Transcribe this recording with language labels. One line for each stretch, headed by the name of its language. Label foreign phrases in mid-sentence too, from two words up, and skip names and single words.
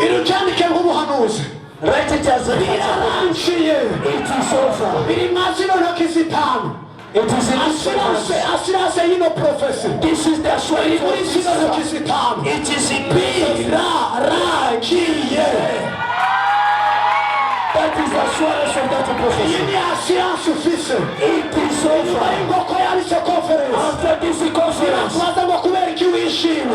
Rundi: ucyandike nk'ubuhanuzi.
English: Write it as a
Rundi: birarangiye.
English: It is over.
Rundi: Biri mazino ntoki zitanu.
English: It is in assurance you know prophecy. This is the assurance of
Rundi: zitanu.
English: It is in
Rundi: birarangiye.
English: That is the assurance of that prophecy.
Rundi: Iyi ni assurance ufise.
English: It is over.
Rundi: Ingoko yanditse conference.
English: After this conference,
Rundi: twaza ngo kubera iki wishimye.